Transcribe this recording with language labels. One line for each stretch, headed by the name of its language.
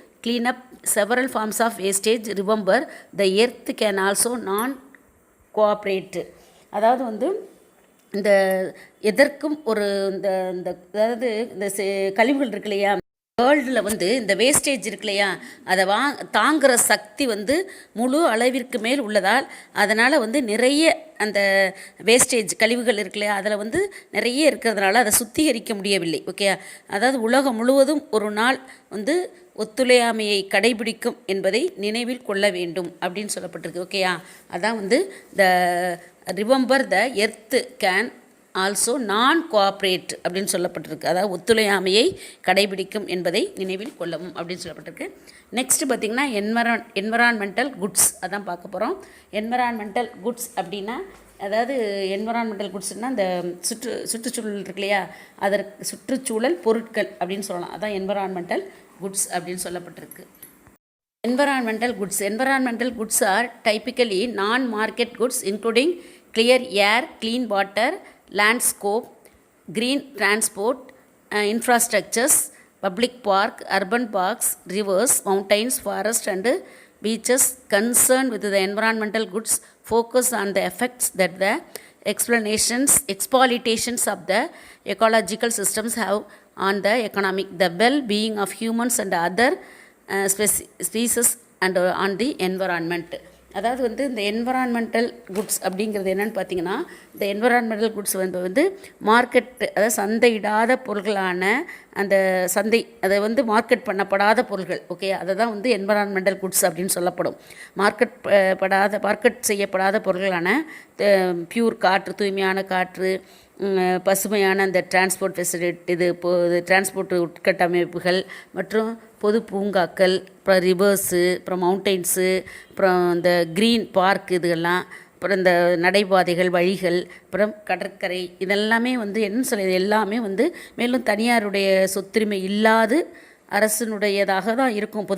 English: clean up several forms of wastage. Remember, the earth can also non-cooperate.
Tamil: அதாவது வந்து இந்த எதற்கும் ஒரு இந்த இந்த அதாவது இந்த கழிவுகள் இருக்கு இல்லையா, வேர்ல்டில் வந்து இந்த வேஸ்டேஜ் இருக்கு இல்லையா, அதை தாங்குகிற சக்தி வந்து முழு அளவிற்கு மேல் உள்ளதால் அதனால் வந்து நிறைய அந்த வேஸ்டேஜ் கழிவுகள் இருக்கு இல்லையா, அதில் வந்து நிறைய இருக்கிறதுனால அதை சுத்திகரிக்க முடியவில்லை. ஓகே, அதாவது உலகம் முழுவதும் ஒரு நாள் வந்து ஒத்துழையாமையை கடைபிடிக்கும் என்பதை நினைவில் கொள்ள வேண்டும் அப்படின்னு சொல்லப்பட்டிருக்கு. ஓகேயா, அதான் வந்து
English: the remember the earth can also non cooperate
Tamil: அப்படின்னு சொல்லப்பட்டிருக்கு. அதாவது ஒத்துழையாமையை கடைபிடிக்கும் என்பதை நினைவில் கொள்ளவும் அப்படின்னு சொல்லப்பட்டிருக்கு. நெக்ஸ்ட் பார்த்திங்கன்னா என்வரான்மெண்டல் குட்ஸ் அதான் பார்க்க போகிறோம். என்வரான்மெண்டல் குட்ஸ் அப்படின்னா அதாவது என்வரான்மெண்டல் குட்ஸ்னால் இந்த சுற்றுச்சூழல் இருக்கு இல்லையா, அதற்கு சுற்றுச்சூழல் பொருட்கள் அப்படின்னு சொல்லலாம். அதான் என்வரான்மெண்டல் குட்ஸ் அப்படின்னு சொல்லப்பட்டிருக்கு.
English: Environmental goods are typically non-market goods including clear air, clean water, landscape, green transport, infrastructures, public park, urban parks, rivers, mountains, forests and beaches. Concerned with the environmental goods focus on the effects that the exploitations of the ecological systems have on the economic, the well-being of humans and other species and on the environment.
Tamil: அதாவது வந்து இந்த environmental goods அப்படிங்கிறது என்னென்னு பார்த்தீங்கன்னா, இந்த environmental goods வந்து market, அதாவது சந்தையிடாத பொருள்களான அந்த அதை வந்து மார்க்கெட் பண்ணப்படாத பொருள்கள். ஓகே, அதை தான் வந்து என்வரான்மெண்டல் குட்ஸ் அப்படின்னு சொல்லப்படும். மார்க்கெட் செய்யப்படாத பொருள்களான பியூர் காற்று, தூய்மையான காற்று, பசுமையான அந்த டிரான்ஸ்போர்ட் ஃபெசிலிட்டி, டிரான்ஸ்போர்ட் உட்கட்டமைப்புகள் மற்றும் பொது பூங்காக்கள், அப்புறம் ரிவர்ஸு, அப்புறம் மவுண்டெயின்ஸு, அப்புறம் இந்த க்ரீன் பார்க், இதுகெல்லாம், அப்புறம் இந்த நடைபாதைகள், வழிகள், அப்புறம் கடற்கரை, இதெல்லாமே வந்து என்ன சொல்லுது, எல்லாமே வந்து மேலும் தனியாருடைய சொத்துரிமை இல்லாது அரசினுடையதாக தான் இருக்கும்.